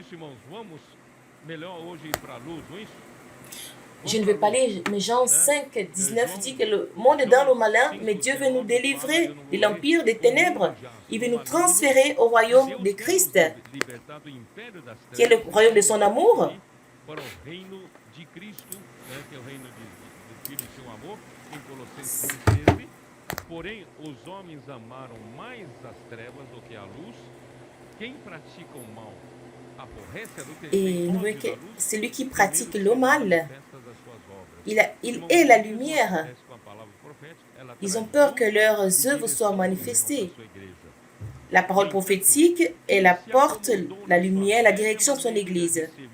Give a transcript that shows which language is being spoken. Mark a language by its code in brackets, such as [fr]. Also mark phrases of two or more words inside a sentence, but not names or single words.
[fr] Je ne vais pas lire, mais Jean 5, 19 dit que le monde est dans le malin, mais Dieu veut nous délivrer de l'empire des ténèbres. Il veut nous transférer au royaume de Christ, qui est le royaume de son amour. [pt] Porém, os homens amaram mais as trevas do que a luz. Quem pratica o mal aborrece a luz. [fr] Et celui qui pratique le mal, il est la lumière. Ils ont peur que leurs œuvres soient manifestées. La parole prophétique, elle apporte la lumière, la direction de son Église.